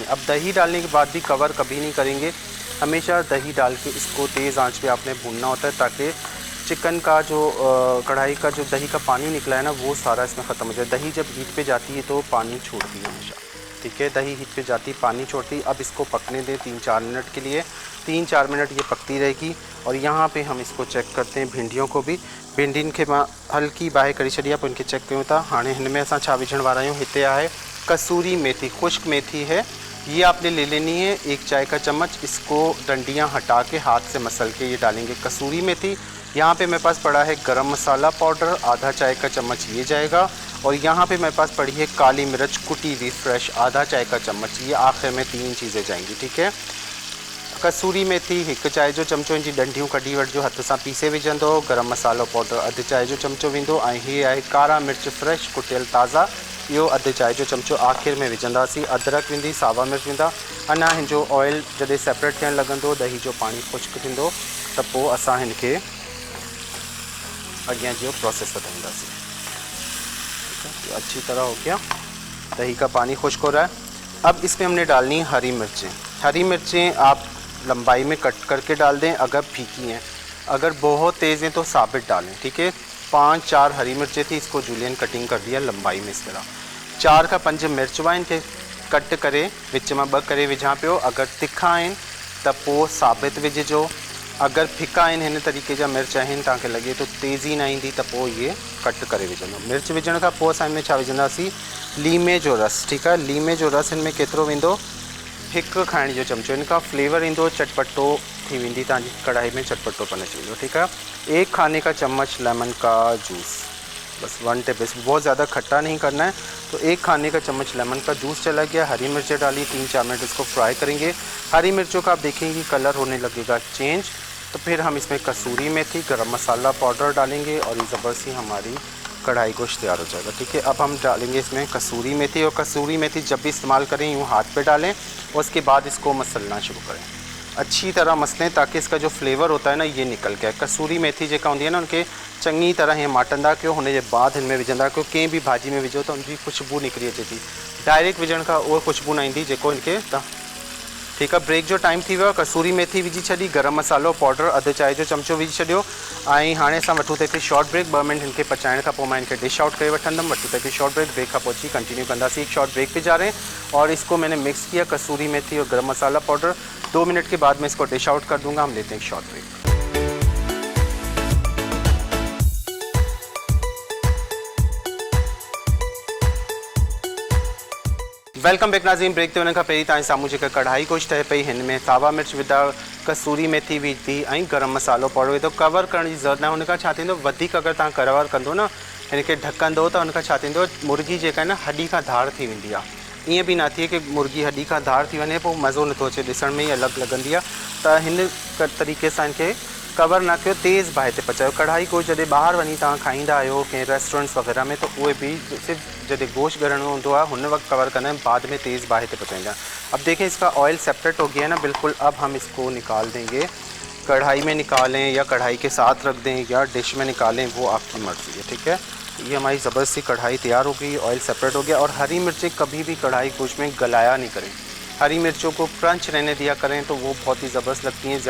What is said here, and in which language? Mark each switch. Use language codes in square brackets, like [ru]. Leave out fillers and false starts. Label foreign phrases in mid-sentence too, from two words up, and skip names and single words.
[hi] अब दही डालने के बाद भी कवर कभी नहीं करेंगे, हमेशा दही डाल के इसको तेज़ आंच पे आपने भूनना होता है, ताकि चिकन का जो कढ़ाई का जो दही का पानी निकला है ना वो सारा इसमें ख़त्म हो जाए। दही जब हीट पे जाती है तो पानी छोड़ती है हमेशा। ठीक है। दही हीट पे जाती, पानी छोड़ती। अब इसको पकने दें 3-4 मिनट के लिए। 3-4 मिनट ये पकती रहेगी। और यहाँ पे हम इसको चेक करते हैं भिंडियों को भी। [sd] भिंडियुनि खे मां हल्की बाहि करी छॾी आहे, पोइ इनखे चेक कयूं था। हाणे हिन में असां छा विझण वारा आहियूं, हिते आहे कसूरी मेथी, [hi] खुश्क मेथी है, ये आपने ले लेनी है 1 चाय का चम्मच। इसको डंडियाँ हटा के हाथ से मसल के ये डालेंगे कसूरी मेथी। यहाँ पे मेरे पास पड़ा है गरम मसाला पाउडर, आधा चाय का चम्मच ये जाएगा। और यहाँ पे मेरे पास पड़ी है काली मिर्च कुटी हुई फ्रेश, आधा चाय का चम्मच। ये आखिर में 3 चीज़ें जाएंगी, ठीक है। [sd] कसूरी मेथी 1 चाय जो चमचो, इन जी डंडियूं कढी वठिजो, हथ सां पीसे विझंदो। गरम मसालो पाउडर अधु चाय जो चमचो वेंदो। ऐं हीअ आहे कारा मिर्च फ्रेश कुटियल ताज़ा, इहो अधु चाय जो चमचो आख़िर में विझंदासीं। अदरक वेंदी, सावा मिर्च वेंदा। अञा हिन जो ऑयल जॾहिं सेपरेट थियणु लॻंदो, दही जो पाणी खुश्क थींदो, त पोइ असां हिन खे अॻियां जो प्रोसेस वधाईंदासीं। [hi] तो अच्छी तरह हो गया, दही का पानी खुश्क हो रहा है। अब इसमें हमने डालनी है हरी मिर्चें। हरी मिर्चें आप लंबाई में कट करके डाल दें अगर फीकी हैं, अगर बहुत तेज़ हैं तो साबित डालें, ठीक है। 5-4 हरी मिर्चें थी, इसको [en] julienne cutting [hi] कर दिया लंबाई में इस तरह। [sd] 4 का 5 मिर्च हुआ, इनके कट करे विच में 2 करे विझां पियो। अगर तिखा आहिनि त पोइ साबित विझिजो, अगर फिका आहिनि हिन तरीक़े जा मिर्च आहिनि, तव्हांखे लॻे तो तेज़ी न ईंदी त पोइ ये कट करे विझंदो। मिर्च विझण खां पोइ असां हिन में छा विझंदासीं, लीमे जो रस, ठीकु आहे। लीमे जो रस हिन में केतिरो वेंदो, 1 खाइण जो चमचो। इनका फ्लेवर ईंदो, चटपटो थी वेंदी तव्हांजी कढ़ाई में, चटपटोपन अची वेंदो, ठीकु आहे। [hi] 1 खाने का चम्मच लेमन का जूस, बस 1 टेबल, बहुत ज़्यादा खट्टा नहीं करना है। तो 1 खाने का चम्मच लेमन का जूस चला गया। हरी मिर्चें डाली, 3-4 मिनट इसको फ्राई करेंगे। हरी मिर्चों का आप देखेंगे कलर होने लगेगा चेंज, तो फिर हम इसमें कसूरी मेथी, गरम मसाला पाउडर डालेंगे और ये ज़बरदस्ती हमारी कढ़ाई गोश्त तैयार हो जाएगा, ठीक है। अब हम डालेंगे इसमें कसूरी मेथी, और कसूरी मेथी जब भी इस्तेमाल करें यूँ हाथ पे डालें और उसके बाद इसको मसलना शुरू करें, अच्छी तरह मसलें ताकि इसका जो फ्लेवर होता है ना ये निकल के आए। [sd] कसूरी मेथी जेका होंदी है ना, उनके चंगी तरह ये माटंदा कयो, हुन जे बाद हिन में विझंदा कयो। कंहिं भी भाजी में विझो तो उनकी खुशबू निकरी अचे थी, डायरेक्ट विझण खां उहा खुशबू न ईंदी जेको इनके ठीक है। ब्रेक जो टाइम थी वियो, कसूरी मेथी विझी छॾी, गरम मसालो पाउडर अधु चाय जो चमचो विझी छॾियो। ऐं हाणे असां वठूं था हिकु [en] short break. [sd] 2 मिनट इनके पचाइण खां पोइ मां इनके [en] dish out [sd] करे वठंदमि। वठूं था हिकु [en] short break, [sd] ब्रेक खां पोइ अची कंटिन्यू कंदासीं। [hi] एक [en] short break [hi] पे जा रहे हैं और इसको मैंने मिक्स किया कसूरी मेथी और गरम मसाला पाउडर। 2 मिनट के बाद मैं इसको [en] dish out [hi] कर दूँगा। हम लेते हैं एक [en] short break. welcome back [hi] नाज़रीन। [sd] ब्रेक ते वञण खां पहिरीं तव्हांजे साम्हूं जेका कढ़ाई गोश्त ठहे पई, हिन में सावा मिर्च विधा, कसूरी मेथी विधी ऐं गरम मसालो पाउडर विधो। कवर करण जी ज़रूरत न आहे, हुनखां छा थींदो, वधीक अगरि तव्हां कवर कंदो न, हिन खे ढकंदो, त हुनखां छा थींदो, मुर्गी जेका आहे न हॾी खां धार थी वेंदी आहे। ईअं बि न थिए की मुर्गी हॾी खां धार थी वञे, पोइ मज़ो नथो अचे, ॾिसण में ई अलॻि लॻंदी आहे। त हिन तरीक़े सां इनखे कवर न कयो, तेज़ बाहि ते पचायो। कढ़ाई गोश्त जॾहिं ॿाहिरि वञी तव्हां खाईंदा आहियो कंहिं रेस्टोरेंट्स वग़ैरह में, तो उहे भी सिर्फ जॾहिं गोश्त ॻरणो हूंदो आहे हुन वक्त कवर करना है, बाद में तेज़ बाहि पे पचाएंगे। [hi] अब देखें इसका [en] oil separate [hi] हो गया है ना बिल्कुल। अब हम इसको निकाल देंगे, कढ़ाई में निकालें या कढ़ाई के साथ रख दें या डिश में निकालें, वो आपकी मर्ज़ी है, ठीक है। ये हमारी ज़बरदस्ती कढ़ाई तैयार हो गई, [en] oil separate [hi] हो गया। और हरी मिर्चें कभी भी कढ़ाई गोश्त में गलाया नहीं करें, हरी मिर्चों को क्रंच रहने दिया करें, तो वो बहुत ही ज़बरदस्त लगती हैं।